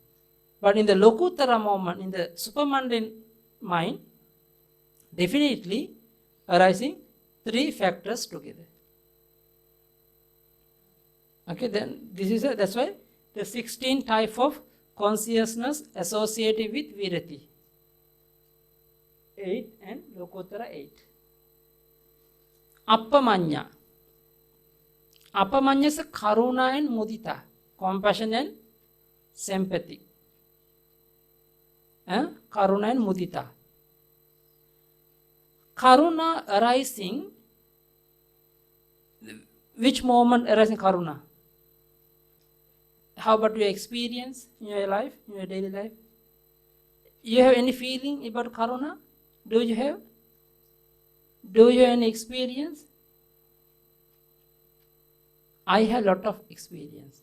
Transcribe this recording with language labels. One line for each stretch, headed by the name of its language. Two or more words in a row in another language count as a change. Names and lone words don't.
English: But in the Lokuttara moment, in the supermundane mind, definitely arising 3 factors together. Okay, then this is that's why the 16 type of consciousness associated with virati. 8 and Lokuttara 8. Appamanya. Appamanya is karuna and mudita, compassion and sympathy. Karuna and mudita. Karuna arising, which moment arising karuna? How about your experience in your life, in your daily life? You have any feeling about karuna? Do you have? Do you have any experience? I have a lot of experience.